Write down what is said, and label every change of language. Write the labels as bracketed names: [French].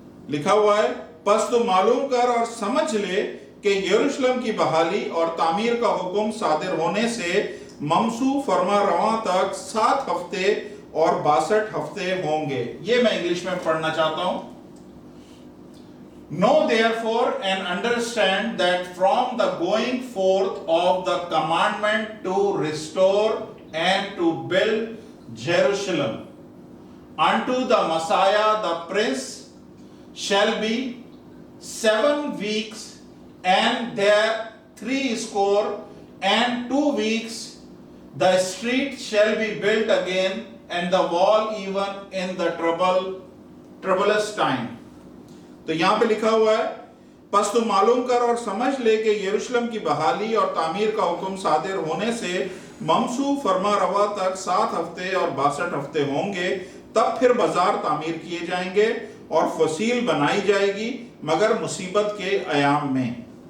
[Hindi] लिखा हुआ है, बस तू मालूम कर और समझ ले कि यरूशलेम की बहाली और तामीर का हुक्म सादिर होने से ममसू फरमा रवा तक 7 हफ्ते और 62 हफ्ते होंगे। ये मैं इंग्लिश में पढ़ना चाहता हूं। [English] Know therefore and understand that from the going forth of the commandment to restore and to build Jerusalem unto the Messiah the Prince shall be 7 weeks, and there 62 weeks the street shall be built again, and the wall even in the troublous time। [Hindi] तो यहां पे लिखा हुआ है, बस तू मालूम कर और समझ ले कि यरूशलेम की बहाली और तामीर का हुक्म सादिर होने से ममसू फरमा रवा तक 7 हफ्ते और 62 हफ्ते होंगे। तब फिर बाजार तामीर किए जाएंगे और फसील बनाई जाएगी, मगर मुसीबत के अयाम में।